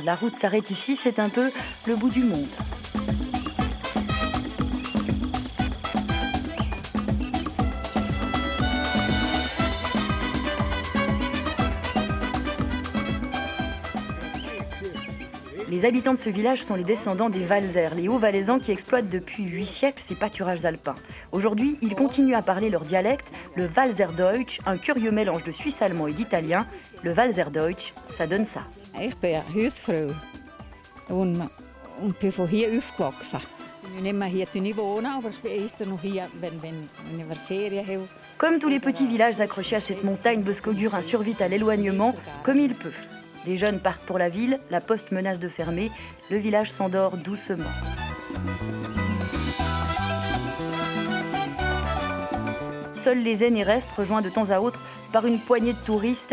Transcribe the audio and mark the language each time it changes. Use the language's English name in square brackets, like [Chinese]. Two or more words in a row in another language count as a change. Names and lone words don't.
[French] La route s'arrête ici, c'est un peu le bout du monde. Les habitants de ce village sont les descendants des Walser, les Hauts-Valaisans qui exploitent depuis 8 siècles ces pâturages alpins. Aujourd'hui, ils continuent à parler leur dialecte, le Walserdeutsch, un curieux mélange de suisse allemand et d'italien. Le Walserdeutsch, ça donne ça. [German] Ich bin Hausfrau und bin von hier aufgewachsen. Ich bin nicht mehr hier wohnen, aber ich bin erst noch hier, wenn wir Ferien haben. [French] Comme tous les petits villages accrochés à cette montagne, Bosco-Gurin survit à l'éloignement comme il peut. Les jeunes partent pour la ville, la poste menace de fermer, le village s'endort doucement. Seuls les aînés restent, rejoints de temps à autre par une poignée de touristes.